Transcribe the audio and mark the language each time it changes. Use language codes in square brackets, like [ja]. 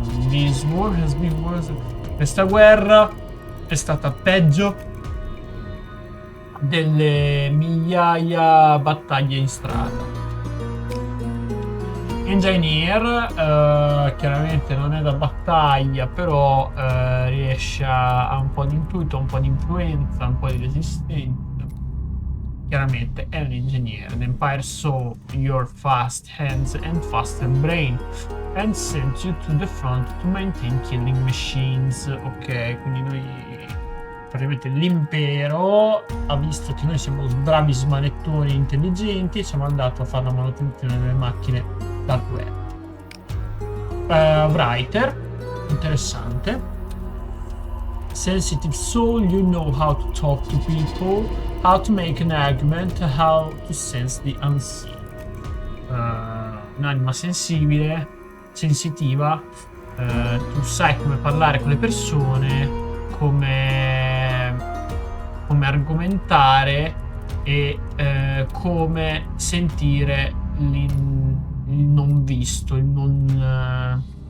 [en] This war has been worse. [it] Questa guerra è stata peggio delle migliaia battaglie in strada. Engineer chiaramente non è da battaglia, però riesce a un po' di intuito, un po' di influenza, un po' di resistenza. Chiaramente è un ingegnere. [en] The Empire saw your fast hands and faster brain and sent you to the front to maintain killing machines. [it] Ok, quindi noi praticamente l'impero ha visto che noi siamo bravi smanettori intelligenti e ci ha mandato a fare la manutenzione delle macchine da guerra. Writer, interessante. [en] Sensitive soul, you know how to talk to people, how to make an argument, how to sense the unseen. [it] Un'anima sensibile, sensitiva, tu sai come parlare con le persone, come argomentare e come sentire il non visto, il non...